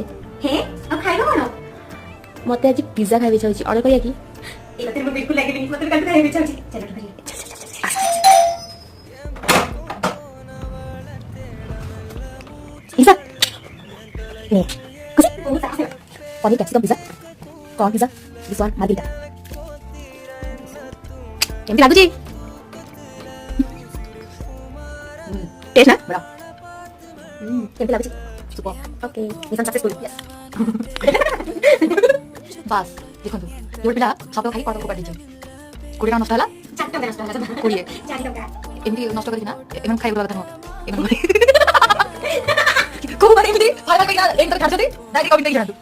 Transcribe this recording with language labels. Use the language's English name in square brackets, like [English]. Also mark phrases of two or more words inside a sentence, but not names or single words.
[Odia] ହେ ଆଉ ଖାଇବ କଣ? ମତେ ଆଜି ପିଜ୍ଜା ଖାଇବା ଇଚ୍ଛା ହଉଛି, ଅର୍ଡର କରିବା କି? ଏ କଥା ମୁଁ ବିଲକୁଲ ଲାଗିନି, ମତେ କାଲି ଖାଇବାକୁ ଇଚ୍ଛା ହଉଛି। ଚାଲ କରିବା। ପିଜ୍ଜା ନେ खुशी ବହୁତ ସାହସ। [English] paneer capsicum pizza corn pizza this one margarita [Odia] କେମିତି ଲାଗୁଛି? ଟେଷ୍ଟ ନା ବଢିଆ। କେମିତି ଲାଗୁଛି? ସୁପର। ଓକେ [English] mission successful yes [Odia] ବାସ୍ ଦେଖନ୍ତୁ ଯୋଉ ପିଲା ସବ ଖାଇ କଡ଼କୁ କାଟି ଦେଇଛନ୍ତି 20 ଟଙ୍କା ନଷ୍ଟ ହେଲା 4 ଟଙ୍କା ନଷ୍ଟ ହେଲା। 20 4 ଟଙ୍କା। ଏମିତି ନଷ୍ଟ କରିକିନା ଏମାନେ ଖାଇବା କଥା ନୁହଁ ଏମାନେ କୋଉ ମାନେ ଏମିତି ଖାଇବା ପାଇଁ ଏଣ୍ଟର ଖାଉଛନ୍ତି ଡାଇରେକ୍ଟ କମି ଦେଇଯାନ୍ତୁ।